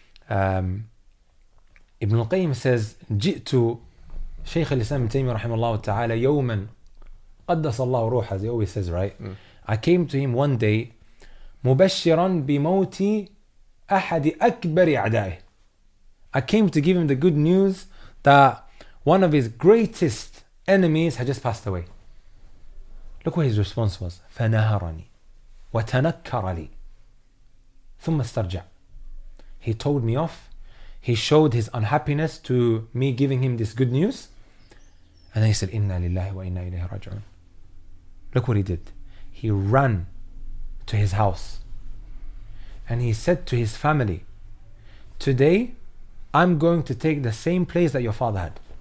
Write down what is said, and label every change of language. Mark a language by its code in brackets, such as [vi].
[en] Ibn al-Qayyim says, جئت Shaykh al-Islam Ibn Taymiyyah rahimahullah ta'ala [ar] يوما قدس الله روحه, [en] as he always says, right? I came to him one day [ar] مبشرا بموت أحد أكبر أعدائه. [en] I came to give him the good news that one of his greatest enemies had just passed away. Look what his response was. [ar] فنهرني وتنكر لي ثم استرجع. [en] He told me off. He showed his unhappiness to me giving him this good news. And then he said, Inna lillahi wa inna ilayhi raji'un. Look what he did. He ran to his house. And he said to his family, today, I'm going to take the same place that your father had.